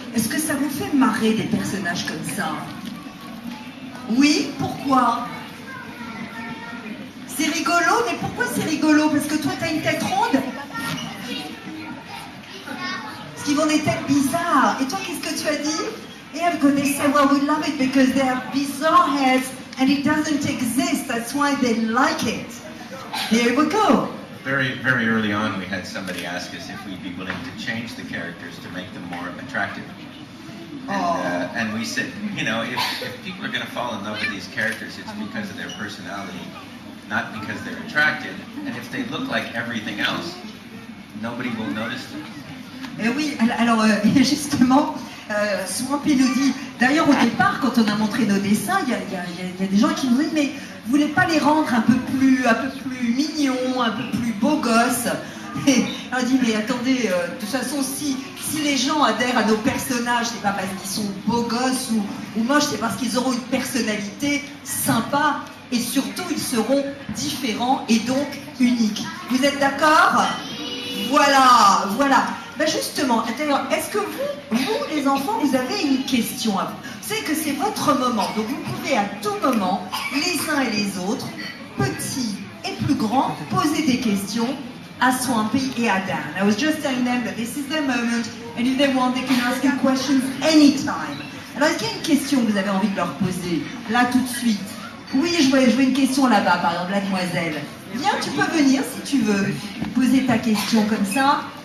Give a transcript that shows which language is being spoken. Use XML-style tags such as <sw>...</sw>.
<fr>Est-ce que ça vous fait marrer des personnages comme ça? Oui, pourquoi? C'est rigolo, mais pourquoi c'est rigolo? Parce que toi, t'as une tête ronde? Parce qu'ils ont des têtes bizarres. Et toi, qu'est-ce que tu as dit?</fr> <en>Yeah, because they say, well, we love it because they have bizarre heads and it doesn't exist. That's why they like it. Here we go. Very, very early on, we had somebody ask us if we'd be willing to change the characters to make them more attractive. And we said, you know, if people are going to fall in love with these characters, it's because of their personality, not because they're attractive. And if they look like everything else, nobody will notice them.</en> <fr>Et oui, alors justement, Swampy nous dit, d'ailleurs au départ, quand on a montré nos dessins, il y a des gens qui nous disent, mais vous voulez pas les rendre un peu plus mignons, un peu plus beaux gosses? Et on dit, mais attendez, de toute façon, si les gens adhèrent à nos personnages, c'est pas parce qu'ils sont beaux gosses ou moches, c'est parce qu'ils auront une personnalité sympa et surtout ils seront différents et donc uniques. Vous êtes d'accord? Voilà, voilà. Ben justement, d'ailleurs, est-ce que vous, les enfants, vous avez une question à vous? C'est que c'est votre moment, donc vous pouvez à tout moment, les uns et les autres, petits et plus grands, poser des questions à Swampy et à Dan.</fr> <en>I was just telling them that this is their moment, and if they want, they can ask you questions anytime.</en> <fr>Alors, est-ce qu'il y a une question que vous avez envie de leur poser, là tout de suite? Oui, je vois une question là-bas, par exemple, la demoiselle. Viens, tu peux venir si tu veux, poser ta question comme ça.</fr>